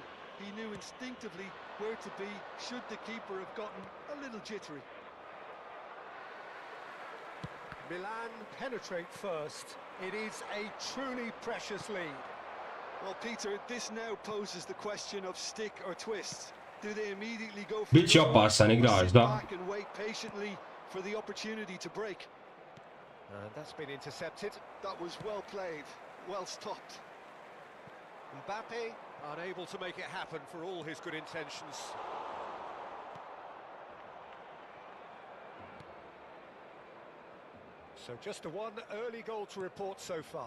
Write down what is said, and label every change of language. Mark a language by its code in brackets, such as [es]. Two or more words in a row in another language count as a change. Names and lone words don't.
[en] He knew instinctively where to be should the keeper have gotten a little jittery. Milan penetrate first. It is a truly precious lead. Well, Peter, this now poses the question of stick or twist. Do they immediately go for [sr] Biće opasan igrač, da. [en] back and wait patiently for the opportunity to break? And that's been intercepted. That was well played, well stopped. Mbappe unable to make it happen for all his good intentions. So just a one early goal to report so far.